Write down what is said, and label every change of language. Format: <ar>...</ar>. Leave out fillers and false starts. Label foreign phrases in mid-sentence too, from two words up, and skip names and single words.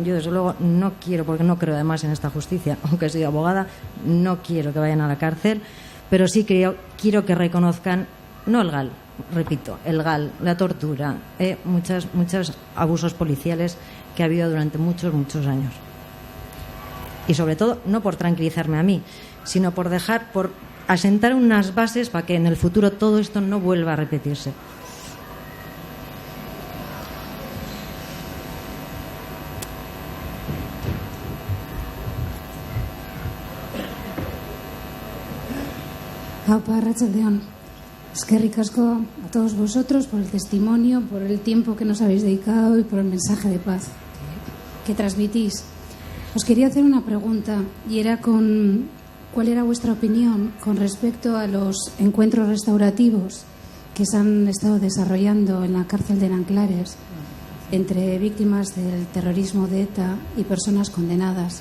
<es>Yo desde luego no quiero, porque no creo además en esta justicia, aunque soy abogada, no quiero que vayan a la cárcel, pero sí quiero que reconozcan, no el GAL, repito, el GAL, la tortura, muchos abusos policiales que ha habido durante muchos años. Y sobre todo, no por tranquilizarme a mí, sino por asentar unas bases para que en el futuro todo esto no vuelva a repetirse.</es> <eu>Aupa, arratsaldeon. Eskerrik asko</eu> <es>a todos vosotros por el testimonio, por el tiempo que nos habéis dedicado y por el mensaje de paz que transmitís. Os quería hacer una pregunta y era ¿cuál era vuestra opinión con respecto a los encuentros restaurativos que se han estado desarrollando en la cárcel de Nanclares entre víctimas del terrorismo de ETA y personas condenadas?</es>